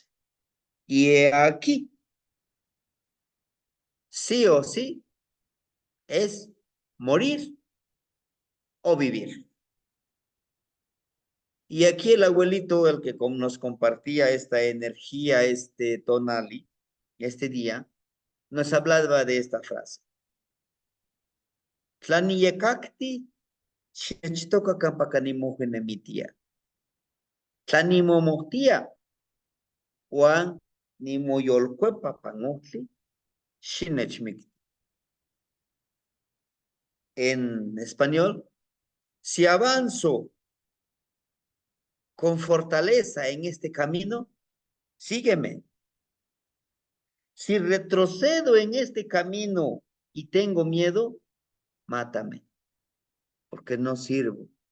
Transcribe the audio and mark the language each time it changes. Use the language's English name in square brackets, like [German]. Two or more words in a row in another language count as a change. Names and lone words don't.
[Spanish] Y aquí, sí o sí, es morir o vivir. Y aquí el abuelito, el que nos compartía esta energía, este tonali, este día, nos hablaba de esta frase. [Nahuatl languages] Tlaniyekakti, chechtoka kampakanimojenemitia. Tlanimomoktia, Juan nimoyolcuepa panotli, shinechmikti. [Spanish] En español, si avanzo con fortaleza en este camino, sígueme. Si retrocedo en este camino y tengo miedo, mátame, porque no sirvo.